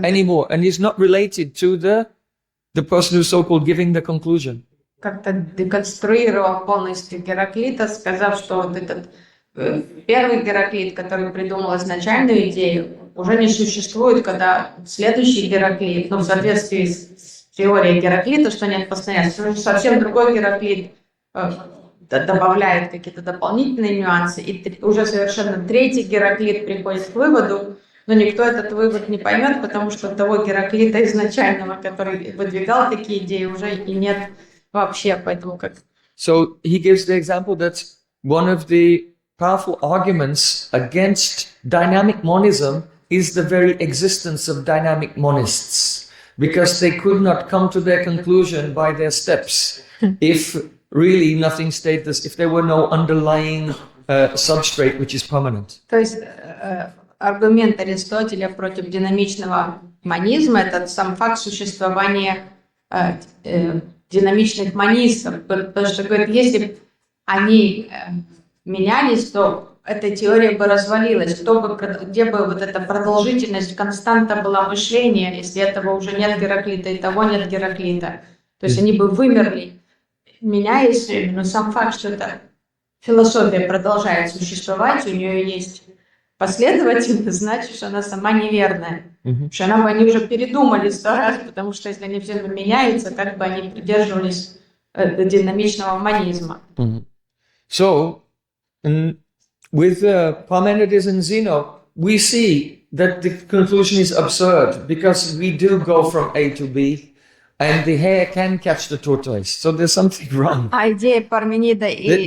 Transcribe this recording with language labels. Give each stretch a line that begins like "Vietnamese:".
English: anymore, and is not related to the the person who's so-called giving the conclusion.
Russian: Как-то деконструировал полностью Гераклита, сказав, что вот этот первый Гераклит, который придумал изначальную идею, уже не существует, когда следующий Гераклит, ну, в соответствии с теорией Гераклита, что нет постоянства, совсем другой Гераклит добавляет какие-то дополнительные нюансы, и уже совершенно третий Гераклит приходит к выводу, но никто этот вывод не поймет, потому что того Гераклита изначального, который выдвигал такие идеи, уже и нет вообще, поэтому как...
English: So he gives the example that one of the powerful arguments against dynamic monism is the very existence of dynamic monists, because they could not come to their conclusion by their steps if really nothing stayed this, if there were no underlying substrate which is permanent.
Russian: То есть аргумент Аристотеля против динамичного монизма – это сам факт существования динамичных монистов, потому что, говорит, если бы они менялись, то эта теория бы развалилась. Где бы вот эта продолжительность, константа была мышления, если этого уже нет Гераклита и того нет Гераклита. То есть они бы вымерли, меняясь, но сам факт, что эта философия продолжает существовать, у нее есть последовательность, значит, что она сама неверная. Потому что они уже передумали 100 раз, потому что если они все время меняются, как бы они придерживались динамичного монизма.
English: So, with Parmenides and Zeno, we see that the conclusion is absurd because we do go from A to B, and the hare can catch the tortoise. So there's something wrong.
Russian: А идея Парменида и